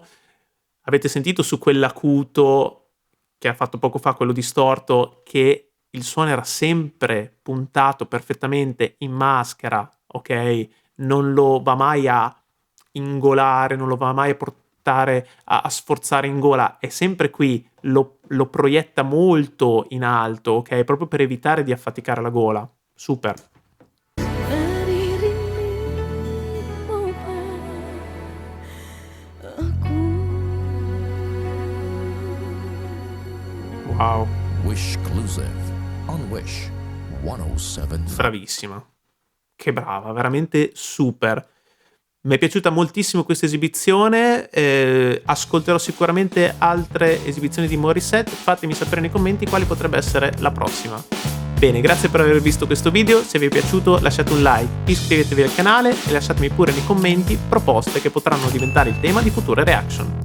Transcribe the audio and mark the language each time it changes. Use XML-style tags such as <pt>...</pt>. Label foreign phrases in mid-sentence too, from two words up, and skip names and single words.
<it>Avete sentito su quell'acuto che ha fatto poco fa, quello distorto, che il suono era sempre puntato perfettamente in maschera, ok? Non lo va mai a ingolare, non lo va mai a portare portare a sforzare in gola, è sempre qui, lo proietta molto in alto, ok? Proprio per evitare di affaticare la gola. Super.</it> <tl>Naririnig mo ba ako? Wow,</tl> <en>Wishclusive on Wish 107.5.</en> <it>bravissima. Che brava, veramente super. Mi è piaciuta moltissimo questa esibizione, ascolterò sicuramente altre esibizioni di Morissette, fatemi sapere nei commenti quali potrebbe essere la prossima. Bene, grazie per aver visto questo video, se vi è piaciuto lasciate un like, iscrivetevi al canale e lasciatemi pure nei commenti proposte che potranno diventare il tema di future reaction.</it>